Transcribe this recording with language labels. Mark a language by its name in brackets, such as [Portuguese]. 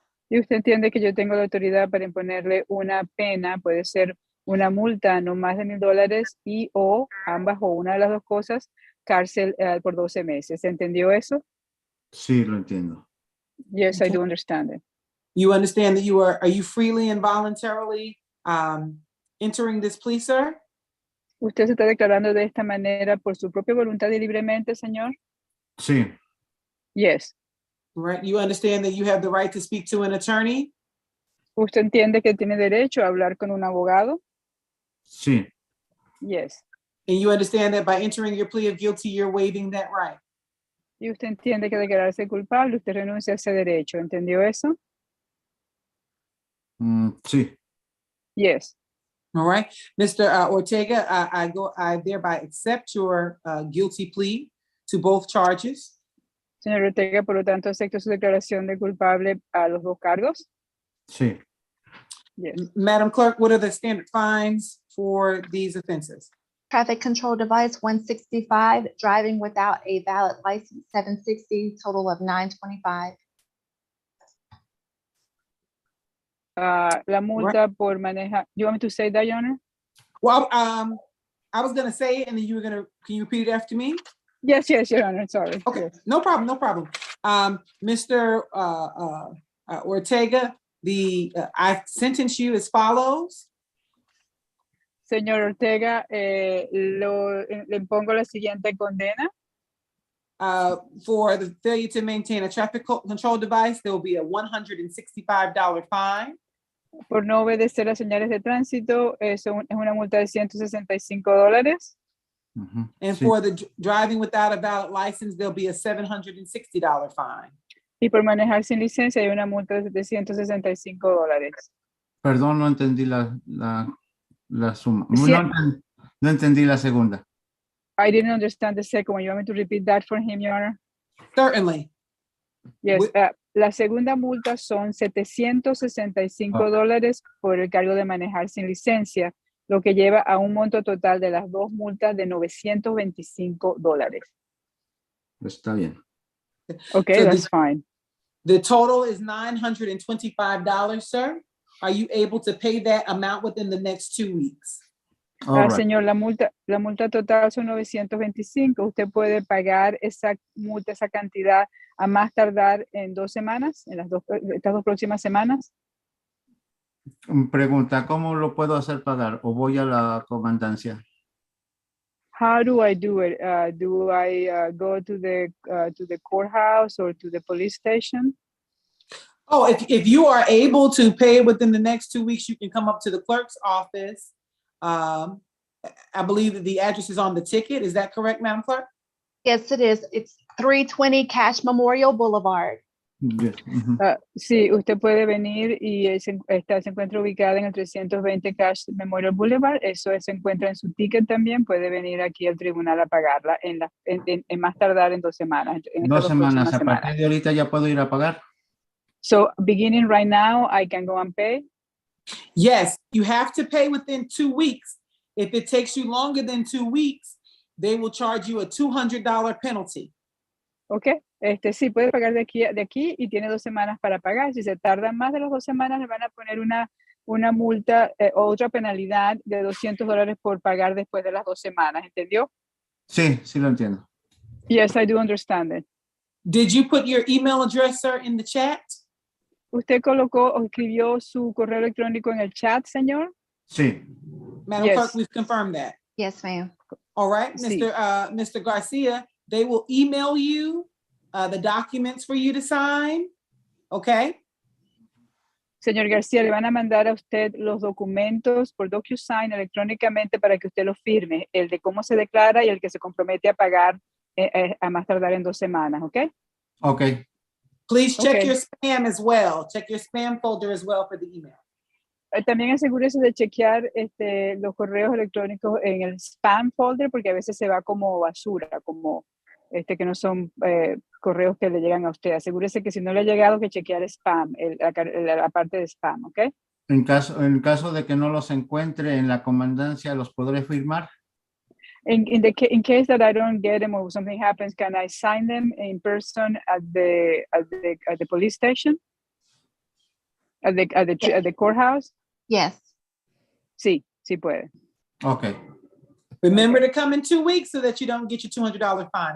[Spanish] Y usted entiende que yo tengo la autoridad para imponerle una pena, puede ser una multa no más de $1,000 y o ambas o una de las dos cosas, cárcel por 12 meses. ¿Entendió eso? Sí, lo entiendo. [English] Yes, I do understand it. You understand that are you freely and voluntarily entering this plea, sir? [Spanish] ¿Usted se está declarando de esta manera por su propia voluntad y libremente, señor? Sí. [English] Yes. Right. You understand that you have the right to speak to an attorney? [Spanish] ¿Usted entiende que tiene derecho a hablar con un abogado? Sí. [English] Yes. And you understand that by entering your plea of guilty, you're waiving that right? [Spanish] Y usted entiende que declararse culpable, usted renuncia a ese derecho. ¿Entendió eso? Sí. [English] Yes. All right. Mr. Ortega, I thereby accept your guilty plea to both charges. [Spanish] Señor Ortega, por lo tanto, acepto su declaración de culpable a los dos cargos. Sí. [English] Yes. Madam Clerk, what are the standard fines for these offenses? Traffic control device, 165, driving without a valid license, 760, total of 925. [Spanish] La multa por manejar. [English] You want me to say that, Your Honor? Well, I was gonna say it and then you were gonna, can you repeat it after me? Yes, Your Honor, sorry. Okay, Yes. no problem. Mr. Ortega, I sentence you as follows. [Spanish] Señor Ortega, le impongo la siguiente condena. [English] For the failure to maintain a traffic control device, there will be a $165 fine. [Spanish] Por no obedecer las señales de tránsito, es una multa de $165. [English] And [Spanish] Sí. [English] for the driving without a valid license, there'll be a $760 fine. [Spanish] Y por manejar sin licencia hay una multa de $765. Perdón, no entendí la suma. Sí. No entendí la segunda. [English] I didn't understand the second one. You want me to repeat that for him, Your Honor? Certainly. Yes. [Spanish] La segunda multa son $765 por el cargo de manejar sin licencia, lo que lleva a un monto total de las dos multas de $925. Está bien. [English] Okay, So that's fine. The total is $925, sir. Are you able to pay that amount within the next 2 weeks? All right. [Spanish] Señor, la multa total son 925. Usted puede pagar esa multa, esa cantidad, a más tardar en 2 semanas, en estas dos próximas semanas. Pregunta, ¿cómo lo puedo hacer pagar? ¿O voy a la comandancia? [English] How do I do it? Do I go to the courthouse or to the police station? Oh, if you are able to pay within the next 2 weeks, you can come up to the clerk's office. I believe that the address is on the ticket. Is that correct, Madam Clerk? Yes, it is. It's 320 Cash Memorial Boulevard. Yes. [Spanish] Sí, usted puede venir y se encuentra ubicada en el 320 Cash Memorial Boulevard. Eso se encuentra en su ticket también. Puede venir aquí al tribunal a pagarla en más tardar en 2 semanas. En estas 2 semanas. próximas A partir de ahorita ya puedo ir a pagar. [English] So beginning right now, I can go and pay? Yes, you have to pay within 2 weeks. If it takes you longer than 2 weeks, they will charge you a $200 penalty. [Spanish] Ok, sí, puede pagar de aquí y tiene 2 semanas para pagar. Si se tarda más de las 2 semanas, le van a poner una multa o otra penalidad de $200 por pagar después de las 2 semanas. ¿Entendió? Sí, sí lo entiendo. [English] Yes, I do understand it. Did you put your email address, sir, in the chat? [Spanish] ¿Usted colocó o escribió su correo electrónico en el chat, señor? Sí. [English] Madam Clerk, we've confirmed that. Yes, ma'am. All right, [Spanish] Sí. [English] Mr. Garcia, they will email you the documents for you to sign. Okay. [Spanish] Señor García, le van a mandar a usted los documentos por DocuSign electrónicamente para que usted los firme, el de cómo se declara y el que se compromete a pagar a más tardar en 2 semanas, ¿ok? Ok. [English] Please check Okay. your spam as well. Check your spam folder as well for the email. [Spanish] También asegúrese de chequear los correos electrónicos en el spam folder, porque a veces se va como basura, como que no son correos que le llegan a usted. Asegúrese que si no le ha llegado, que chequear spam, la parte de spam, ¿ok? En caso de que no los encuentre en la comandancia, ¿los podré firmar? [English] In case that I don't get them or something happens, can I sign them in person at the police station? At the courthouse? Yes. [Spanish] Sí, sí puede. [English] Okay. Remember to come in 2 weeks so that you don't get your $200 fine.